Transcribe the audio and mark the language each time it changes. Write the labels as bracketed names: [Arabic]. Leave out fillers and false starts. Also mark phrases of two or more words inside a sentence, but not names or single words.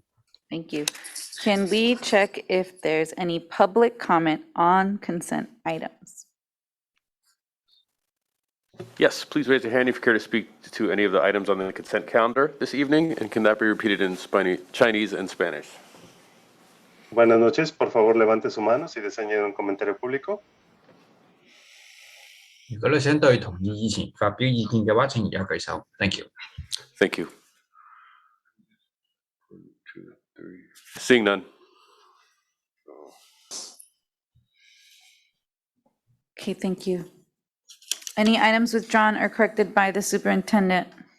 [English] Thank you. Can we check if there's any public comment on consent items? Yes, please raise your hand if you care to speak to any of the items on the consent calendar this evening, and can that be repeated in Chinese and Spanish? [Spanish] Buenas noches, por favor levante su mano si desea añadir un comentario público. [Cantonese] 如果你想對同意議前發表意見嘅話，請而家舉手。 [English] Thank you。 Thank you. 1, 2, 3. Seeing none. Okay, thank you. Any items withdrawn or corrected by the superintendent?